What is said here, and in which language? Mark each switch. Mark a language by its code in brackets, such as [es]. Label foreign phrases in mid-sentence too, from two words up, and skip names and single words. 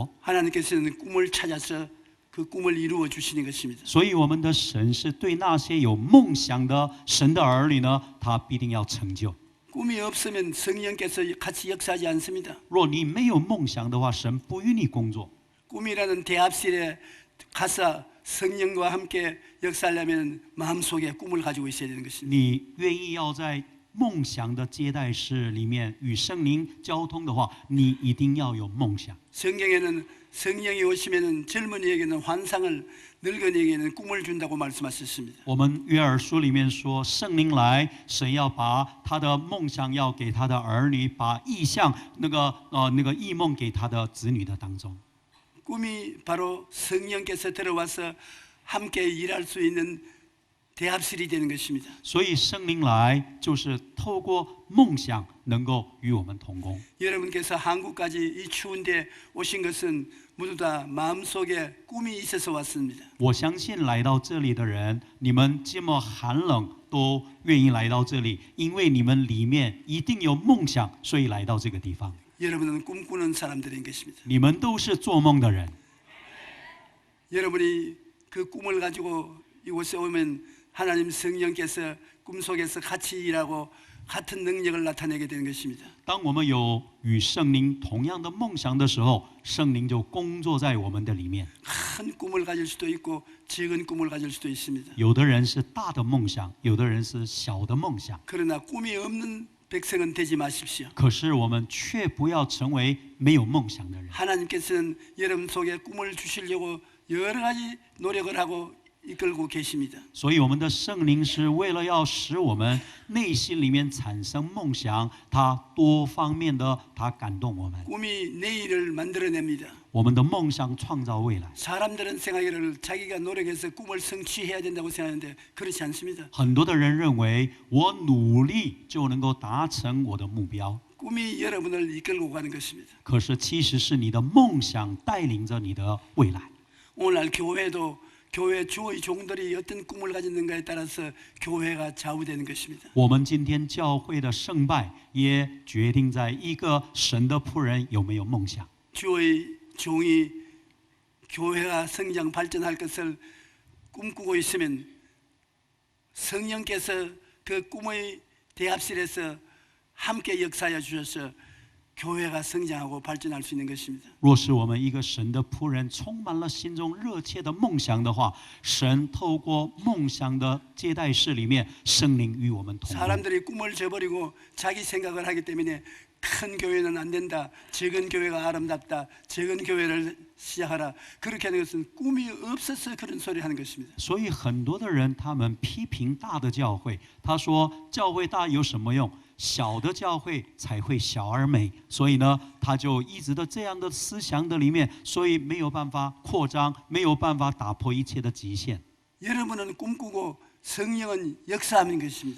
[ko] 하나님께서는 꿈을 찾아서 그 꿈을 이루어 주시는 것입니다. [zh] 所以我们的神是对那些有梦想的神的儿女呢，他必定要成就。 [ko] 꿈이 없으면 성령께서 같이 역사하지 않습니다. [zh] 若你没有梦想的话，神不与你工作。 [ko] 꿈이라는 대합실에 가서 성령과 함께 역사하려면 마음속에 꿈을 가지고 있어야 되는 것입니다. [zh] 你愿意要在梦想的接待室里面与圣灵交通的话，你一定要有梦想。 [ko] 성경에는 성령이 오시면은 젊은이에게는 환상을, 늙은이에게는 꿈을 준다고 말씀하셨습니다. [zh] 我们约珥书里面说，圣灵来，神要把他的梦想要给他的儿女，把意象那个异梦给他的子女的当中。 [ko] 꿈이 바로 성령께서 들어와서 함께 일할 수 있는 대합실이 되는 것입니다. [zh] 所以圣灵来就是透过梦想能够与我们同工。 [ko] 여러분께서 한국까지 이 추운데 오신 것은 모두 다 마음속에 꿈이 있어서 왔습니다. [zh] 我相信来到这里的人，你们这么寒冷都愿意来到这里，因为你们里面一定有梦想，所以来到这个地方。 [ko] 여러분은 꿈꾸는 사람들인 것입니다. [zh] 你们都是做梦的人。 [ko] 여러분이 그 꿈을 가지고 이곳에 오면 하나님 성령께서 꿈속에서 같이 일하고 같은 능력을 나타내게 되는 것입니다. [zh] 当我们有与圣灵同样的梦想的时候，圣灵就工作在我们的里面。 [ko] 큰 꿈을 가질 수도 있고 작은 꿈을 가질 수도 있습니다. [zh] 有的人是大的梦想，有的人是小的梦想。 [ko] 그러나 꿈이 없는 백성은 되지 마십시오. [zh] 可是我们却不要成为没有梦想的人。 [ko] 하나님께서는 여러분 속에 꿈을 주시려고 여러 가지 노력을 하고 이끌고 계십니다. [zh] 所以我们的圣灵是为了要使我们内心里面产生梦想，他多方面的他感动我们。 [ko] 꿈이 내일을 만들어냅니다. [zh] 我们的梦想创造未来。 [ko] 사람들은 생각하기를 자기가 노력해서 꿈을 성취해야 된다고 생각하는데 그렇지 않습니다. [zh] 很多的人认为我努力就能够达成我的目标， [ko] 꿈이 여러분을 이끌고 가는 것입니다. [zh] 可是其实是你的梦想带领着你的未来。 [ko] 오늘날 교회 주의 종들이 어떤 꿈을 가졌는가에 따라서 교회가 좌우되는 것입니다. [zh] 我们今天教会的胜败也决定在一个神的仆人有没有梦想。 [ko] 주의 종이 교회가 성장 발전할 것을 꿈꾸고 있으면 성령께서 그 꿈의 대합실에서 함께 역사하여 주셔서 교회가 성장하고 발전할 수 있는 것입니다. [zh] 若是我们一个神的仆人充满了心中热切的梦想的话，神透过梦想的接待室里面，圣灵与我们同工。 [ko] 사람들이 꿈을 저버리고 자기 생각을 하기 때문에 큰 교회는 안 된다. 작은 교회가 아름답다. 작은 교회를 시작하라. 그렇게 하는 것은 꿈이 없어서 그런 소리 하는 것입니다. [zh] 所以很多的人他们批评大的教会，他说教会大有什么用？小的教会才会小而美。所以呢，他就一直的这样的思想的里面，所以没有办法扩张，没有办法打破一切的极限。 [ko] 여러분은 꿈꾸고 성령은 역사하는 것입니다.